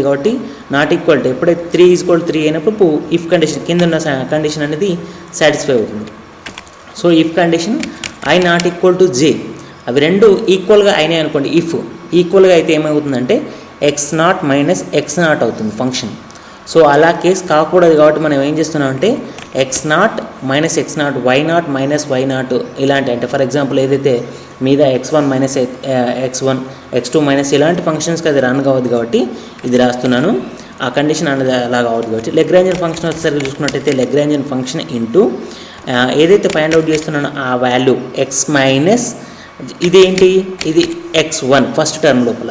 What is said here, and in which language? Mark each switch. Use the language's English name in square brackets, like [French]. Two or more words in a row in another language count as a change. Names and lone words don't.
[Telugu] కాబట్టి [English] not equal [Telugu] ఎప్పుడైతే 3 = 3 అయినప్పుడు [English] if condition [Telugu] కింద ఉన్న కండిషన్ అనేది సాటిస్ఫై అవుతుంది. సో [English] if condition i not equal to j [Telugu] అవి రెండు ఈక్వల్గా అయినాయి అనుకోండి. ఇఫ్ ఈక్వల్గా అయితే ఏమవుతుందంటే x0 - x0 అవుతుంది ఫంక్షన్. సో అలా కేసు కాకూడదు కాబట్టి మనం ఏం చేస్తున్నామంటే x0 - x0 y0 - y0 ఇలాంటి అంటే [English] for example [Telugu] ఏదైతే మీద x1 - x1 x2 - ఇలాంటి ఫంక్షన్స్కి అది రన్ కావద్దు కాబట్టి ఇది రాస్తున్నాను. ఆ కండిషన్ అనేది అలా కావద్దు కాబట్టి [English] Lagrangian function [Telugu] వచ్చేసరికి చూసుకున్నట్టయితే [English] Lagrangian function [Telugu] ఇంటూ ఏదైతే [English] find out [Telugu] చేస్తున్నానో ఆ వాల్యూ x మైనస్ ఇదేంటి ఇది x1 [English] first term [Telugu] లోపల.